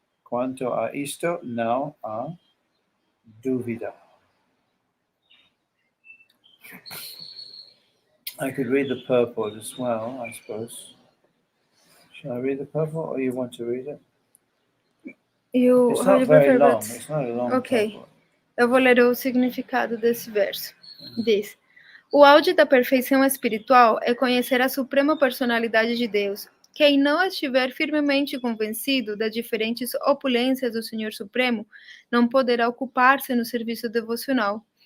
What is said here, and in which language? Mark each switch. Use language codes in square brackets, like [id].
[pt] Quanto a isto, não há dúvida. [en] I could read the purport as well, I suppose. Shall I read the purport, or you want to read it? It's not very long. It's not a long purport. [pt] Eu vou ler o significado desse verso. Diz: o auge da perfeição espiritual é conhecer a suprema personalidade de Deus. Quem não estiver firmemente convencido das diferentes opulências do Senhor Supremo não poderá ocupar-se no serviço devocional.